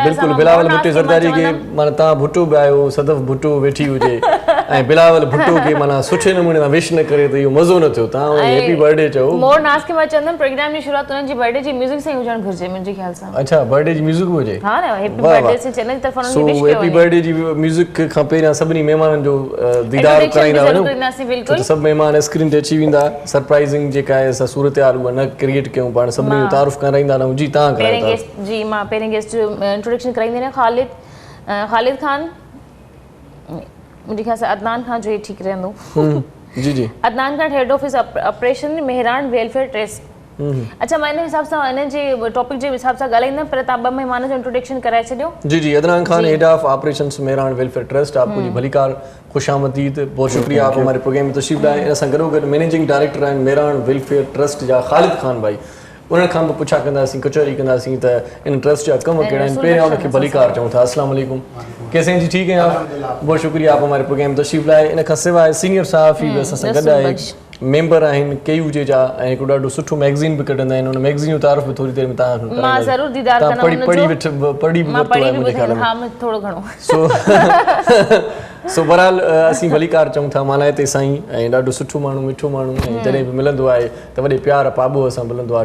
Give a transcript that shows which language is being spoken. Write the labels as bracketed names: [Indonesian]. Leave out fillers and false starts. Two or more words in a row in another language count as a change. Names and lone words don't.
[Sindhi] बिल्कुलु, बिलावल भुट्टो ज़रदारी खे माना तव्हां भुट्टो बि आहियो, सदफ़ भुट्टो वेठी हुजे ऐं बिलावल भुट्टो खे माना सुठे नमूने सां विश न करे त इहो मज़ो न थियो। तव्हां [English] happy birthday [Sindhi] चओ। मोर नाज़ खे मां चवंदमि प्रोग्राम जी शुरुआत उन्हनि जी बर्थडे जी म्यूज़िक सां हुजणु घुरिजे मुंहिंजे ख़्याल सां। अच्छा, बर्थडे जी म्यूज़िक हुजे? हा न, [English] happy birthday [Sindhi] से चैनल जी तरफ़ां उन्हनि खे विश कयो। [English] happy birthday [Sindhi] जी म्यूज़िक खां पहिरियां सभिनी महिमाननि जो दीदार कराईंदा वञूं, छो त सभु महिमान स्क्रीन ते अची वेंदा। सरप्राइज़िंग जेका आहे असां सूरत हाल उहा न क्रिएट कयूं, पाण सभिनी जो तारुफ़ कराईंदा रहूं। जी, तव्हां करायो। जी, मां पहिरें गेस्ट जो इंट्रोडक्शन कराईंदी आहियां। ख़ालिद ख़ान, मुंहिंजे ख़्याल सां अदनान खान जो ही ठीक रहंदो। जी जी, [English] Adnan Khan, head office operation Mehran Welfare Trust. [Sindhi] अच्छा, मैं इन हिसाब सां इन जे टॉपिक जे हिसाब सां ॻाल्हाईंदमि, पर तव्हां ॿ महिमान जो इंट्रोडक्शन कराए छॾियो। जी जी, [Urdu] अदनान खान, [English] head of operations [Urdu] मेहरान वेलफेयर ट्रस्ट। آپ کو جی بھلی کار، خوش آمدید، بہت شکریہ آپ ہمارے پروگرام میں تشریف لائے. [Sindhi] इन सां गॾोगॾु मैनेजिंग डायरेक्टर आहिनि मेहरान वेलफेयर ट्रस्ट जा ख़ालिद खान भाई। उन्हनि खां बि पुछा कंदासीं, कचहरी कंदासीं त इन ट्रस्ट जा कम कहिड़ा आहिनि। पहिरियां उनखे भलीकार चऊं था। [Urdu] السلام علیکم، کیسے ہیں جی? ٹھیک ہیں آپ? بہت شکریہ آپ ہمارے پروگرام میں تشریف لائے. [Sindhi] इन खां सवाइ सीनियर सहाफ़ी बि असां सां गॾु आहे, मेंबर आहिनि KUJ जा ऐं हिकु ॾाढो सुठो मैगज़ीन बि कढंदा आहिनि। उन मैगज़ीन जो तारीफ़ बि थोरी देरि में तव्हां मां ज़रूरु दीदार कंदमि। पढ़ी बि वरितो आहे मुंहिंजे ख़्याल में। हां, थोरो घणो। सो बहरहाल असीं भलीकार चऊं था, माना हिते साईं ऐं ॾाढो सुठो माण्हू, मिठो माण्हू, ऐं जॾहिं बि मिलंदो आहे त वॾे प्यार पाबो असां मिलंदो आहे।